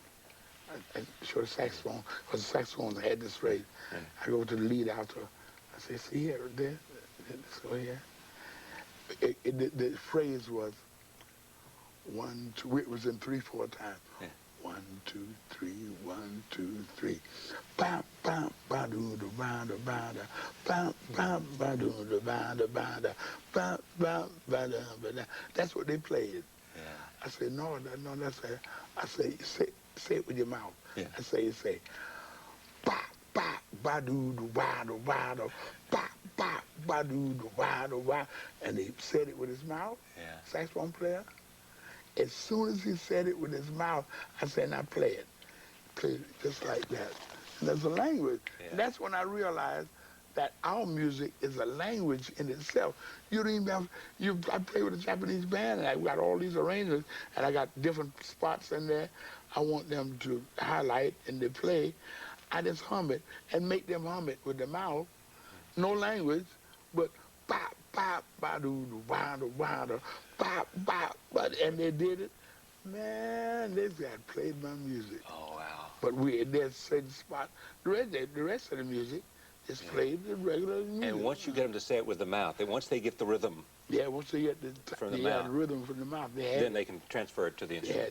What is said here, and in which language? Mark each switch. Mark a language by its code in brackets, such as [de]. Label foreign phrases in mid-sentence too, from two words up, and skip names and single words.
[en] I show the saxophone, because the saxophones had this phrase. Yeah. I go to the lead alto. I say, see here, there, so here. The phrase was 1, 2, it was in 3/4 time. Yeah. 1, 2, 3, 1, 2, 3. Bam, bam, ba doo do ba da ba da. Bam, bam, ba doo do ba da ba da. Bam, bam, ba da ba da. That's what they played. Yeah. I said, no, that's it. I say, say it with your mouth. Yeah. I say, ba, ba, ba, doo, do, ba, do, ba, ba, doo, do, ba, do, ba. And he said it with his mouth, saxophone player. As soon as he said it with his mouth, I said, now play it. Play it just like that. And there's a language. Yeah. And that's when I realized that our music is a language in itself. You don't even have, I play with a Japanese band, and I've got all these arrangements, and I got different spots in there. I want them to highlight and they play. I just hum it and make them hum it with the mouth. No language, but ba, ba, ba, doo, doo, ba, doo, ba, doo, ba, ba, ba, and they did it. Man, they got played my music. Oh, wow. But there's certain spot. The rest of the music is played the regular music. And once you get them to say it with the mouth, and once they get the rhythm yeah, once they get the rhythm from the mouth, then they can transfer it to the instrument.